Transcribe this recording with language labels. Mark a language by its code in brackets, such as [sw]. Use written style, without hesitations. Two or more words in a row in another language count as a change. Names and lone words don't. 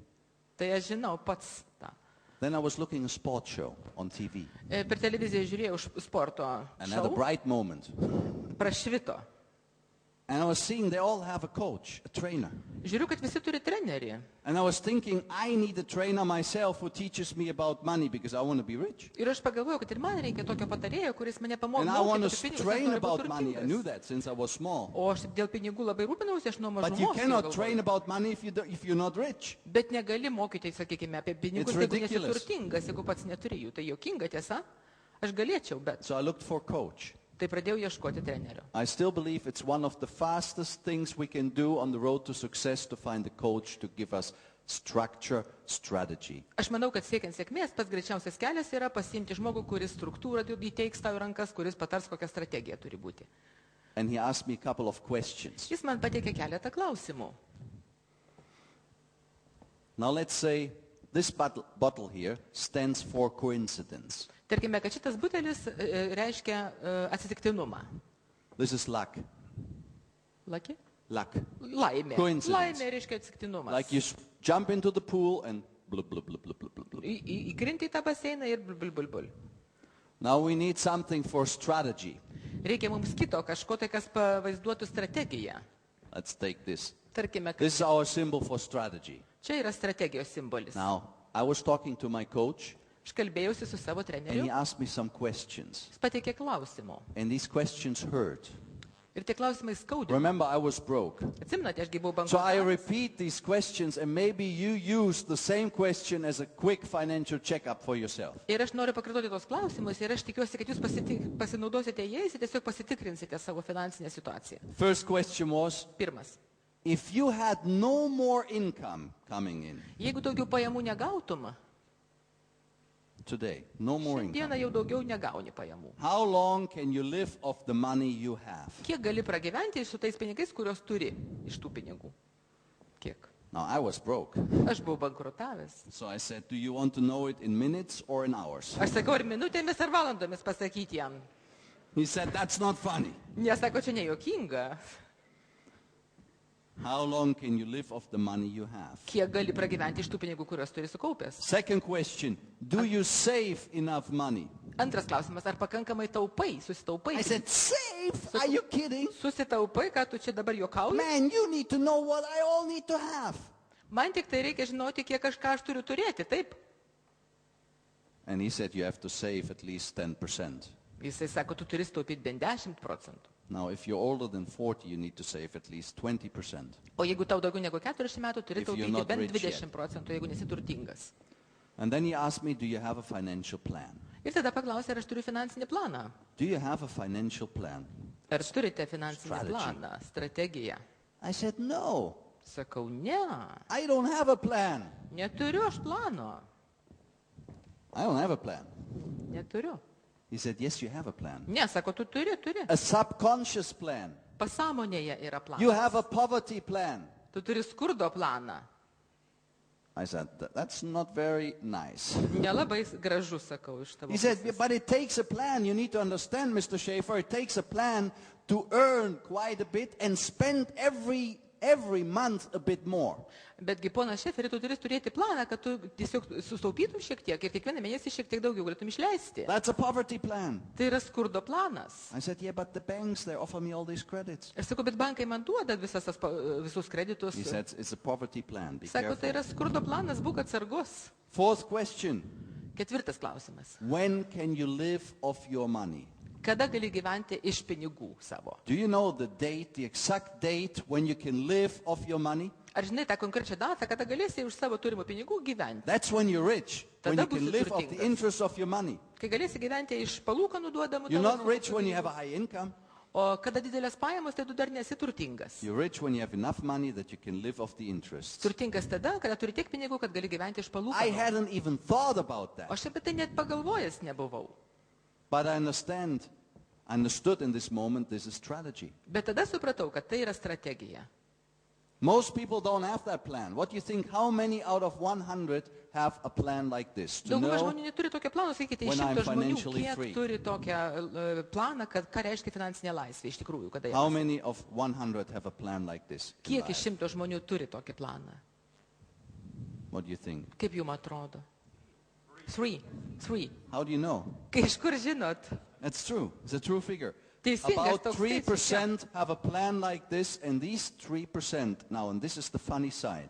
[lt] Tai aš žinau pats tą. [en] Then I was looking a sports show on TV. [lt] Per televiziją žiūrėjau sporto [en] And at a [lt] šou, [en] bright moment, [lt] prašvito. [en] and I was seeing they all have a coach, a trainer. [lt] Žiūriu, kad visi turi trenerį. [en] And I was thinking, I need a trainer myself who teaches me about money because I want to be rich. [lt] Ir aš pagalvojau, kad ir man reikia tokio patarėjo, kuris mane [en] And I want [lt] pamokytų [en] to [lt] pinigus, aš [en] train [lt] noriu būti [en] about money. I knew [lt] turtingas. [en] that since I was small. [lt] O aš dėl pinigų labai rūpinausi, aš nuo [en] But you [lt] mažumos. [en] cannot [lt] jau [en] train [lt] galvojau. [en] about money if you're not rich. [lt] Bet negali mokyti, sakykime, apie pinigus, [en] It's [lt] jeigu nesi [en] ridiculous. [lt] turtingas, jeigu pats neturi jų. Tai juokinga tiesa. Aš galėčiau, bet [en] So I looked for a coach. [lt] tai pradėjau ieškoti trenerio. [en] I still believe it's one of the fastest things we can do on the road to success to find a coach to give us structure, strategy. [lt] Aš manau, kad siekiant sėkmės, pats greičiausias kelias yra pasiimti žmogų, kuris struktūrą įteiks tau į rankas, kuris patars, kokia strategija turi būti. [en] And he asked me a couple of questions. [lt] Jis man pateikė keletą klausimų. [en] Now let's say this bottle here stands for coincidence. [lt] Tarkime, kad šitas butelis reiškia atsitiktinumą. [en] This is luck. [lt] Laki? [en] Luck. [lt] Laimė. [en] Coincidence. [lt] Laimė reiškia atsitiktinumas. [en] Like you jump into the pool and blah, blah, blah, blah, blah, blah, blah. [lt] Įkrinti į tą baseiną ir bul. [en] Now we need something for strategy. [lt] Reikia mums kito, kažko tai, kas pavaizduotų strategiją. [en] Let's take this. [lt] Tarkime, kad [en] This is our symbol for strategy. [lt] čia yra strategijos simbolis. [en] Now, I was talking to my coach [lt] Aš kalbėjausi su savo [en] and he [lt] treneriu, [en] asked me some questions. [lt] jis pateikė klausimų. [en] And these questions hurt. [lt] Ir tie klausimai skaudino. [en] Remember, I was broke. [lt] Atsimnate, aš buvau [en] So I [lt] bankrutavęs. [en] repeat these questions and maybe you use the same question as a quick financial checkup for yourself. [lt] Ir aš noriu pakartoti tos klausimus ir aš tikiuosi, kad jūs pasinaudosite jais ir tiesiog pasitikrinsite savo finansinę situaciją. [en] First question was, [lt] Pirmas. [en] if you had no more income coming in [lt] Jeigu daugiau pajamų negautum, [en] today, no more income, [lt] šiandieną jau daugiau negauni pajamų. how long can you live off the money you have? Kiek gali pragyventi su tais pinigais, kuriuos turi iš tų pinigų? Kiek? [en] Now, I was broke. [lt] Aš buvau bankrutavęs. [en] So I said, do you want to know it in minutes or in hours? [lt] Aš sakau, ar minutėmis ar valandomis pasakyti jam. [en] He said, that's not funny. [lt] Nesako, čia nejuokinga. [en] How long can you live off the money you have? [lt] Kiek gali pragyventi iš tų pinigų, kuriuos turi sukaupęs? [en] Second question, do you save enough money? [lt] Antras klausimas, ar pakankamai taupai, susitaupai? [en] I said, save? Are you kidding? [lt] Susitaupai, ką tu čia dabar juokauji? [en] Man, you need to know what I all need to have. [lt] Man tik tai reikia žinoti, kiek ką aš turiu turėti, taip? [en] And he said, you have to save at least 10%. [lt] Jisai sako, tu turi taupyti bent 10%. [en] Now, if you're older than 40, you need to save at least 20%. [lt] O jeigu tau daugiau negu 40 metų, turi [en] If you're [lt] taupyti [en] not [lt] bent [en] rich yet. [lt] 20 procentų, jeigu nesi turtingas. [en] And then he asked me, do you have a financial plan? [lt] Ir tada paklausė, ar aš turiu finansinį planą. [en] Do you have a financial plan? [lt] Ar turite finansinį [en] Strategy. [lt] planą, strategiją? [en] I said, no, [lt] Sakau, ne, [en] I don't have a plan. [lt] neturiu aš plano. [en] I don't have a plan. [lt] Neturiu. [en] He said, yes, you have a plan. [lt] Ne, sako, tu turi. [en] A subconscious plan. [lt] Pasąmonėje yra [en] You [lt] planas. [en] have a poverty plan. [lt] Tu turi skurdo planą. [en] I said, that's not very nice. [lt] Nelabai gražu, sakau, iš tavo [en] He said, [lt] pusės. [en] but it takes a plan. You need to understand, Mr. Schaefer, it takes a plan to earn quite a bit and spend every month a bit more. [lt] Betgi, ponas Šeferi, tu turi turėti planą, kad tu tiesiog sustaupytum šiek tiek ir kiekvieną mėnesį šiek tiek daugiau galėtum išleisti. [en] That's a poverty plan. [lt] Tai yra skurdo planas. [en] I said, yeah, but the banks, they offer me all these credits. [lt] Aš sakau, bet bankai man duoda visus kreditus. [en] He said, it's a poverty plan. Be [lt] Sako, tai [en] careful. [lt] yra skurdo planas, būk atsargus. [en] Fourth question. [lt] Ketvirtas klausimas. [en] When can you live off your money? [lt] Kada gali gyventi iš pinigų savo? [en] Do you know the date, the exact date when you can live off your money? [lt] Ar žinai tą konkrečią datą, kada galėsi už savo turimų pinigų gyventi? [en] That's when you're rich, when [lt] Tada [en] you can [lt] būsi [en] live off the [lt] turtingas. [en] interest of your money. [lt] Kai galėsi gyventi iš palūkanų duodamų [en] You're [lt] tavo [en] not rich when you [lt] pinigų. [en] have a high income. [lt] O kada didelės pajamos, tai tu dar nesi turtingas. [en] You're rich when you have enough money that you can live off the interest. [lt] Turtingas tada, kada turi tiek pinigų, kad gali gyventi iš [en] I [lt] palūkanų. [en] hadn't even thought about [lt] O [en] that. [lt] aš apie tai net pagalvojęs nebuvau. [en] But I understood in this moment this is strategy. [lt] Bet tada supratau, kad tai yra strategija. [en] Most people don't have that plan. What do you think? How many out of 100 have a plan like this? To [lt] Dauguma [en] know [lt] žmonių neturi tokio plano, sakykite, iš [en] when I'm [lt] 100 žmonių, [en] financially [lt] kiek [en] free. [lt] turi tokią planą, ką reiškia finansinė laisvė iš tikrųjų, kada [en] how [lt] jie. [en] many of 100 have a plan like this? in [lt] Kiek iš [en] life? [lt] 100 žmonių turi tokį planą? [en] What do you think? [lt] Kaip jums atrodo? 3. [en] How do you know? [lt] Kai iš kur žinot? [en] That's true. It's a true figure. [lt] Teisingas [en] About [lt] toks [en] 3% have a plan like this, and these 3%, now, and this is the funny side,